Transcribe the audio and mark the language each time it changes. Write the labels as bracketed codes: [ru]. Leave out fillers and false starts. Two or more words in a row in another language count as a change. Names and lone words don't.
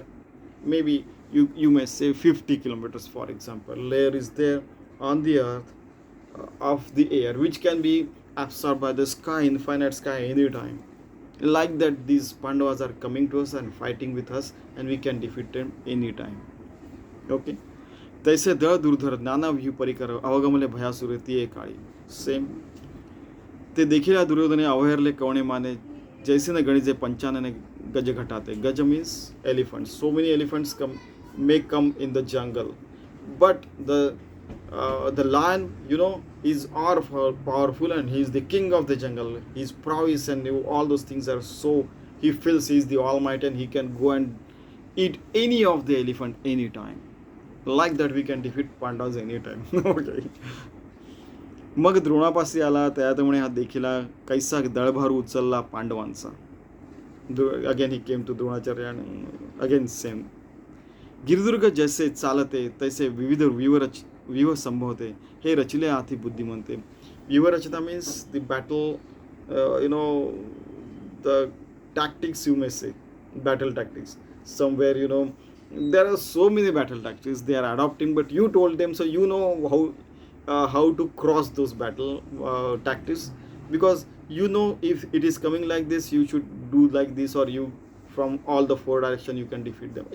[en] Maybe you may say 50 kilometers, for example, layer is there on the earth of the air, which can be absorbed by the sky, infinite sky, anytime. Like that, these Pandavas are coming to us and fighting with us, and we can defeat them anytime. [mr] Okay. तैसे दळ दुर्धर नाना व्यू परिकर अवगमले भयासुर ती एक काळी. सेम. ते देखील दुर्योधने अवहेरले कवणे माने जैसे न गणिजे पंचानने गज घटाते. [en] गज means elephant. So many elephants may come in the jungle, but the lion, is powerful, and he is the king of the jungle. His prowess and all those things are so, he feels he is the almighty and he can go and eat any of the elephant anytime. Like that we can defeat Pandavas anytime. Okay. [mr] मग द्रोणापाशी आला त्यात म्हणे हा देखिला कैसा दळभार उचलला पांडवांचा. [en] again he came to Dronacharya and again same. [mr] गिरिदुर्ग जैसे चालते तैसे विविध व्यूह संभवते. हे रचिले हाती बुद्धिमंते. व्यूह रचना [en] means the battle, the tactics, you may say, battle tactics. Somewhere, there are so many battle tactics they are adopting, but you told them, so you know how to cross those battle tactics, because if it is coming like this, you should do like this, or you from all the four direction you can defeat them.